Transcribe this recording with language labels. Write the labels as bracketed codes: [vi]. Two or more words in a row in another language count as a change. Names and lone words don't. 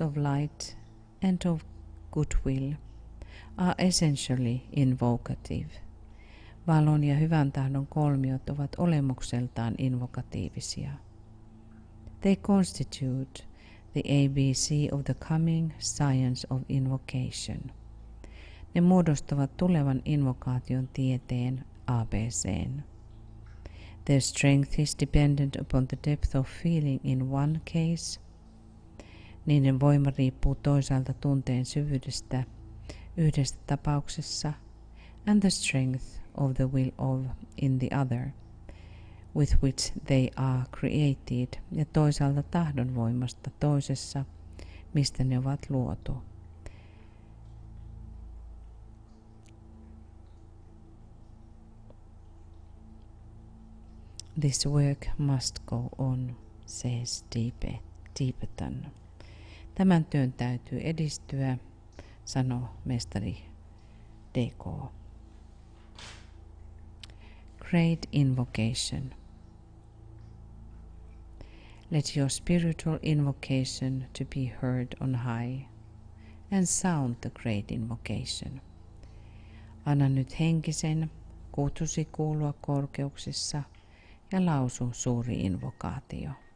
[en] of light and of goodwill are essentially invocative. [fi] Valon ja hyvän tahdon kolmiot ovat olemukseltaan invokatiivisia. [en] They constitute the ABC of the coming science of invocation. [fi] Ne muodostavat tulevan invokaation tieteen ABCn. [en] Their strength is dependent upon the depth of feeling in one case. [fi] Niiden voima riippuu toisaalta tunteen syvyydestä yhdessä tapauksessa [en] and the strength of the will of in the other, with which they are created, [fi] ja toisaalta tahdon voimasta toisessa, mistä ne ovat luotu. [en] This work must go on, says Tibetan. [fi] Tämän työn täytyy edistyä, sanoo mestari DK. [en] Great invocation. Let your spiritual invocation to be heard on high, and sound the great invocation. [fi] Anna nyt henkisen kutsusi kuulua korkeuksissa ja lausu suuri invokaatio.